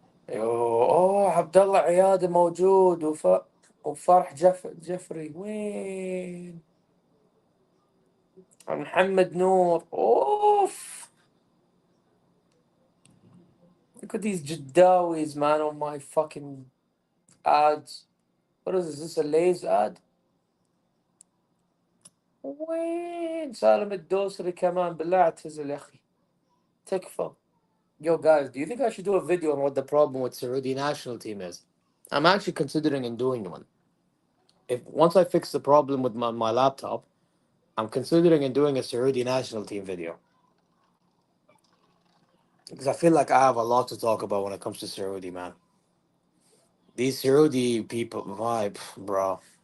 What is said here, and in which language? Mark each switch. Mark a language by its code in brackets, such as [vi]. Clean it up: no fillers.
[ar] اوه عبد الله عيادة موجود وفرح جفري وين؟ محمد نور اوف [en] Look at these Jaddawis, man, on my fucking ads. What is this? Is this a Lay's ad? [ar] وين سالم الدوسري كمان بالله اعتزل يا اخي تكفى. [en] Yo guys, do you think I should do a video on what the problem with Saudi national team is? I'm actually considering in doing one. If once I fix the problem with my laptop, I'm considering in doing a Saudi national team video. Because I feel like I have a lot to talk about when it comes to Saudi, man. These Saudi people vibe, bro.